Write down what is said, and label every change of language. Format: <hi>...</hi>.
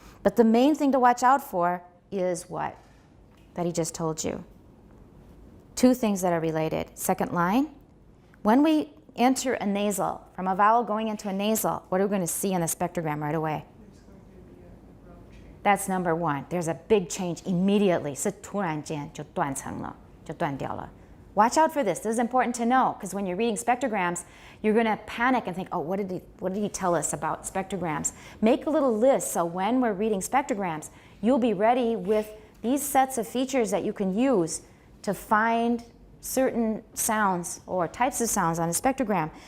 <en>But the main thing to watch out for is what? That he just told you. Two things that are related. Second line, when we enter a nasal, from a vowel going into a nasal, what are we going to see in the spectrogram right away? That's number one. There's a big change immediately.</en> <zh>是突然间就断层了，就断掉了.</zh> <en>Watch out for this. This is important to know because when you're reading spectrograms, you're going to panic and think, oh, what did he tell us about spectrograms? Make a little list so when we're reading spectrograms, you'll be ready with these sets of features that you can use to find certain sounds or types of sounds on a spectrogram.</en>